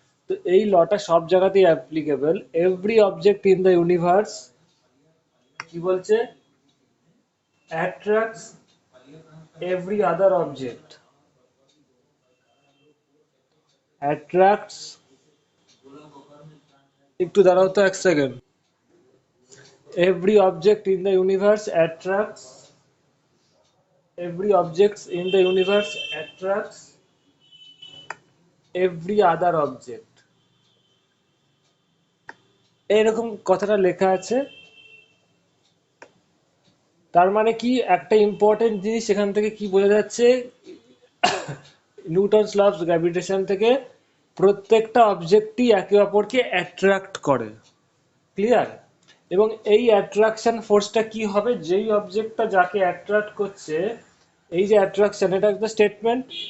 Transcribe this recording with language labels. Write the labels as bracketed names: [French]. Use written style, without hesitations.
[Bangla] তো এই লটা সব জায়গাতেই applicable. [English] every object in the universe [Bangla] কি বলছে? [English] attracts every other object, attracts, [Bangla] একটু দাঁড়াও তো এক second. [English] Every object in the universe attracts, every object in the universe attracts every other object, [Bangla] এরকম কথাটা লেখা আছে। তার মানে কি, একটা ইম্পর্টেন্ট জিনিস এখান থেকে কি বোঝা যাচ্ছে, নিউটনস ল অফ গ্র্যাভিটেশন থেকে প্রত্যেকটা অবজেক্টই একে অপরকে অ্যাট্রাক্ট করে। ক্লিয়ার? এবং এই অ্যাট্রাকশন ফোর্সটা কি হবে, যেই অবজেক্টটা যাকে অ্যাট্রাক্ট করছে, এই যে অ্যাট্রাকশন, এটা একটা স্টেটমেন্ট।